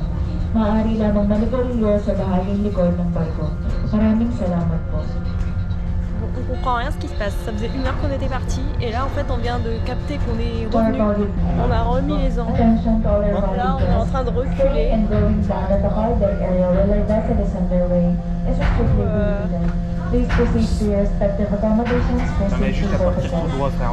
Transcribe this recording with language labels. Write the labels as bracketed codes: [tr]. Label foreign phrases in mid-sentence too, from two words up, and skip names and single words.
[tl] Maaari lamang manigarilyo sa bahaging likod ng barko. Maraming salamat po. [fr] On comprend rien ce qui se passe. Ça faisait 1 heure qu'on était parti et là en fait on vient de capter qu'on est revenu. On a remis les ancres. Là on est en train de reculer. Mais juste à partir tout droit, frère.